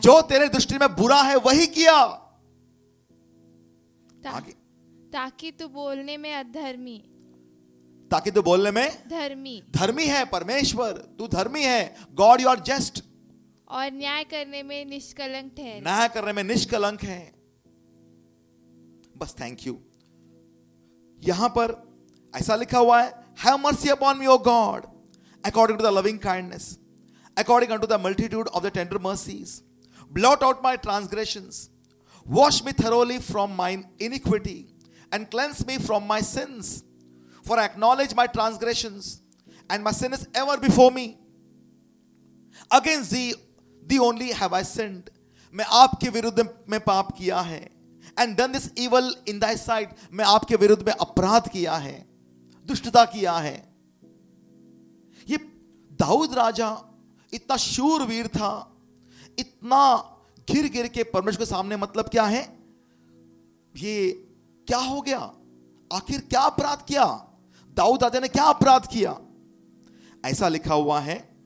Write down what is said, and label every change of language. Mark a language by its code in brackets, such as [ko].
[hi] जो तेरे दृष्टि में बुरा है वही किया। आगे, ताकि तू बोलने में अधर्मी ताकि तू बोलने में धर्मी धर्मी है। परमेश्वर तू धर्मी है, [en] God you are just, [hi] और न्याय करने में निष्कलंक ठहरे। न्याय करने में निष्कलंक है। बस थैंक यू। [en] यहां पर ऐसा लिखा हुआ है, have mercy upon me O God according to the loving kindness, according unto the multitude of the tender mercies, blot out my transgressions, wash me thoroughly from mine iniquity, and cleanse me from my sins. For I acknowledge my transgressions, and my sin is ever before me. Against thee only have I sinned. [hi] मैं आपके विरुद्ध में पाप किया है, [en] and done this evil in thy sight. [hi] मैं आपके विरुद्ध में अपराध किया है, दुष्टता किया है। ये दाऊद राजा इतना शूरवीर था, इतना घिर घिर के परमेश्वर के सामने, मतलब क्या है, ये क्या हो गया, आखिर क्या अपराध किया, दाऊद राजा ने क्या अपराध किया। ऐसा लिखा हुआ है।